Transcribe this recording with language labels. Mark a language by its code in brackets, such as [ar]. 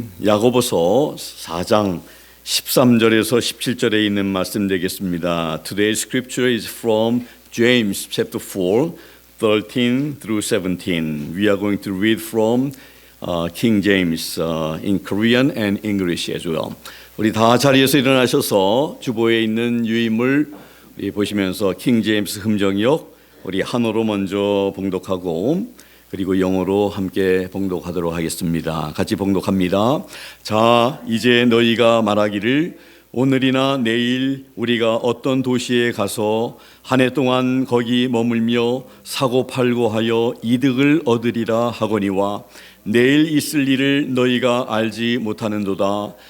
[ko] 야고보서 4장 13절에서 17절에 있는 말씀 되겠습니다. [en] Today's scripture is from James chapter 4, 13 through 17. We are going to read from King James in Korean and English as well. [ko] 우리 다 자리에서 일어나셔서 주보에 있는 유인물 우리 보시면서 킹 제임스 흠정역 우리 한어로 먼저 봉독하고 그리고 영어로 함께 봉독하도록 하겠습니다. 같이 봉독합니다. 자, 이제 너희가 말하기를 오늘이나 내일 우리가 어떤 도시에 가서 한 해 동안 거기 머물며 사고 팔고 하여 이득을 얻으리라 하거니와 내일 있을 일을 너희가 알지 못하는도다.